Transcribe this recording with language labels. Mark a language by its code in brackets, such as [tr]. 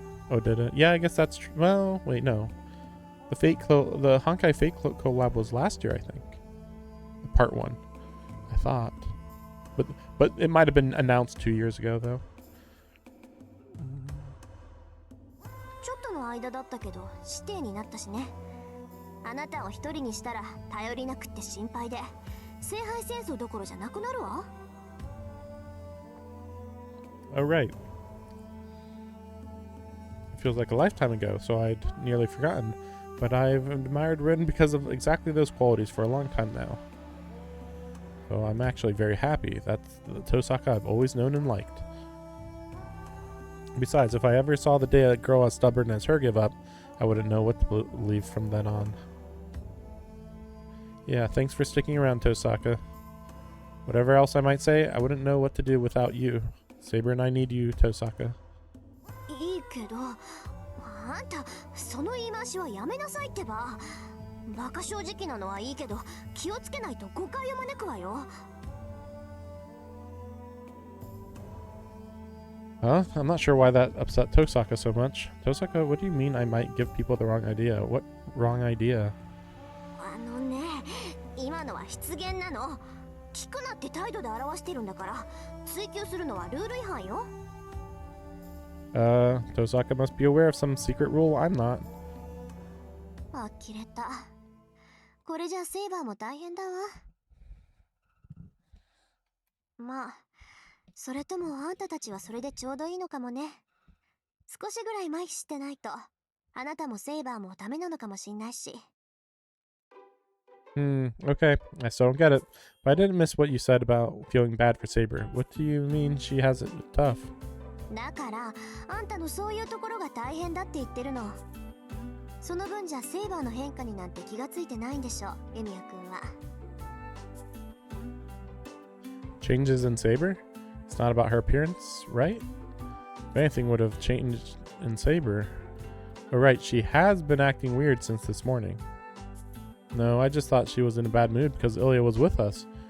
[en] Oh, did it? Yeah, I guess that's true. Well, wait, no. The Honkai Fate collab was last year, I think. Part 1. I thought. But it might have been announced 2 years ago, though. [ja] ちょっとの間だったけど指定になったしね。あなたを一人にしたら頼りなくって心配で、聖杯戦争どころじゃなくなるわ。 [en] Oh, right. It feels like a lifetime ago, so I'd nearly forgotten. But I've admired Rin because of exactly those qualities for a long time now. So I'm actually very happy. That's the Tosaka I've always known and liked. Besides, if I ever saw the day a girl as stubborn as her give up, I wouldn't know what to believe from then on. Yeah, thanks for sticking around, Tosaka. Whatever else I might say, I wouldn't know what to do without you. Saber and I need you, Tosaka. [ja] いいけど、あんた、その言い回しはやめなさいってば。バカ正直なのはいいけど、気をつけないと誤解を招くわよ。 [en] Huh? I'm not sure why that upset Tosaka so much. Tosaka, what do you mean I might give people the wrong idea? What wrong idea? [ja] あのね、今のは失言なの。聞くなって態度で表してるんだから、追求するのはルール違反よ。 [en] Tosaka must be aware of some secret rule I'm not. [ja] 呆れた。これじゃセイバーも大変だわ。まあ、それともあんたたちはそれでちょうどいいのかもね。少しぐらい麻痺してないと、あなたもセイバーもダメなのかもしんないし。 [en] Okay. I still don't get it. But I didn't miss what you said about feeling bad for Saber. What do you mean she has it tough? [ja] だから、あんたのそういうところが大変だって言ってるの。その分じゃセイバーの変化になんて気がついてないんでしょ、エミヤ君は。 [en] Changes in Saber? It's not about her appearance, right? If anything would have changed in Saber. Oh, right, she has been acting weird since this morning. No, I just thought she was in a bad mood because Ilya was with us.